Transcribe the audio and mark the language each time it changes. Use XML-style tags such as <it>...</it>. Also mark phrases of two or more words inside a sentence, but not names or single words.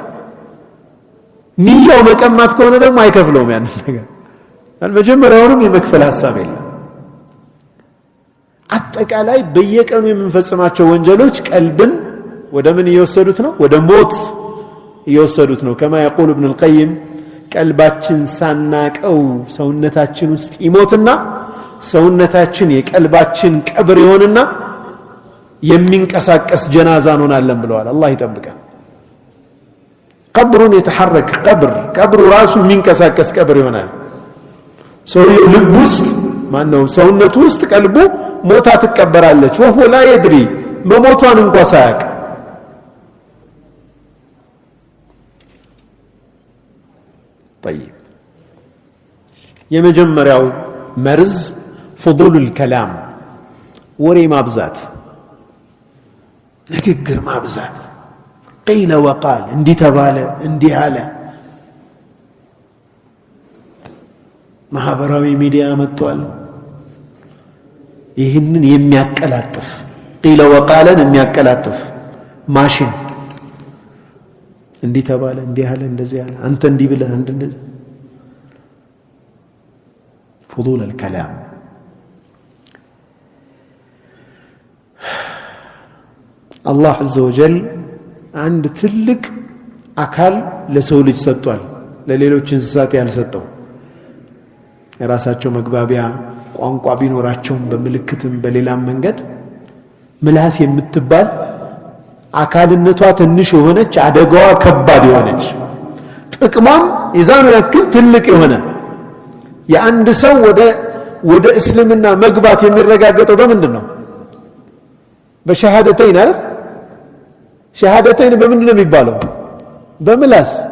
<am>ንያው መቀማት ከሆነ ደግሞ አይከፍለውም ያን ነገር መጀመሪያውንም የመክፈል ሐሳብ የለም አጠቃላይ በየቀኑ የምንፈጽማቸው ወንጀሎች ቀልብን ወደ ምን እየወሰዱት ነው ወደ ሞት እየወሰዱት ነው</am> <ar>كما يقول ابن القيم</ar> <am>ቀልባችን ሳናቀው ሰውነታችን ውስጥ ይሞትና ሰውነታችን የቀልባችን ቀብር ይሆንና የሚንቀሳቀስ ጀናዛ ሆናለን ብለዋል አላህ ይጠብቀን ቀብሩን የተሐረክ ቀብሩ ራሱ የሚንቀሳቀስ ቀብር ይሆናል ሰውየው ልብ ውስጥ ማነው ሰውነቱ ውስጥ ቀልቡ ሞታ ትቀበራለች</am> <ar>وهو لا يدري</ar> <am>መሞቷን እንኳን ሳያቅ طيب የመጀመሪያው መርዝ</am> <ar>فضول الكلام</ar> <am>ወሬ ማብዛት ንግግር ማብዛት</am> <ar>قيل وقال</ar> <am>እንዲህ ተባለ እንዲህ አለ ማህበራዊ ሚዲያ መጥቷል ይህንን የሚያቀላጥፍ قيل وقالን የሚያቀላጥፍ ማሽን እንዲህ ተባለ እንዲህ አለ እንደዚህ አለ አንተ እንዲህ ብለህ እንደዚህ</am> <ar>فضول الكلام الله عز وجل عند</ar> <am>ትልቅ አካል ለሰው ልጅ ሰጥቷል ለሌሎች እንስሳት ያልሰጠው የራሳቸው መግባቢያ ቋንቋ ቢኖራቸው በመልእክትም በሌላም መንገድ ምላስ የምትባል አካልነቷ ትንሽ የሆነች አደጋዋ ከባድ የሆነች ጥቅሟም የዛኑ ያክል ትልቅ የሆነ የአንድ ሰው ወደ እስልምና መግባት የሚረጋገጠው በምንድነው በሸሃደተይን አይደል ሸሃደተይን በምንድነው የሚባለው በምላስ</am>